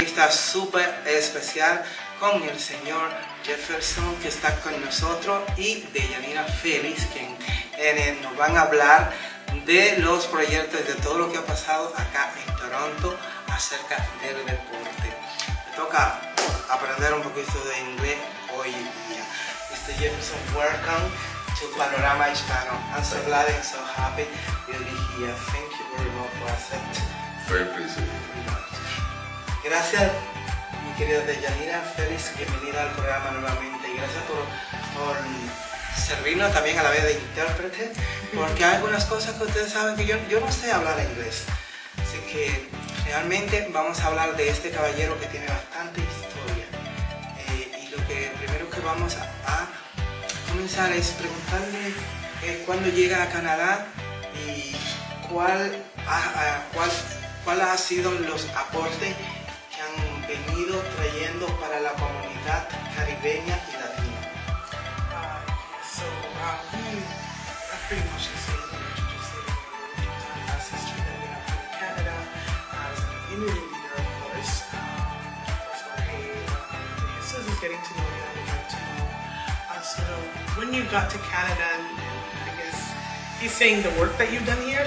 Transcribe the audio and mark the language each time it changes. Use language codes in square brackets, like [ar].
[es] Está súper especial con el señor Jefferson, que está con nosotros, y de Yandira, Feliz, quien nos van a hablar de los proyectos, de todo lo que ha pasado acá en Toronto acerca del deporte. Me toca aprender un poquito de inglés hoy día. [en] Mr. Jefferson, welcome to Panorama Hispano. I'm so glad and so happy you'll be here. Thank you very much for accepting. Very pleased with you. [es] Gracias, mi querida Yandira, Feliz, bienvenida al programa nuevamente. Y gracias por servirnos también a la vez de intérprete, porque hay algunas cosas que ustedes saben que yo no sé hablar inglés. Así que realmente vamos a hablar de este caballero que tiene bastante historia. Y lo que primero que vamos a comenzar es preguntarle cuándo llega a Canadá y cuál ha sido los aportes que han venido trayendo para la comunidad caribeña y latina. [en] I pretty much can say what you just said. That's history that we have in Canada as a community leader, of course. Jorge, Jesús is getting to know you. I would like to know sort of when you got to Canada, and I guess he's saying the work that you've done here.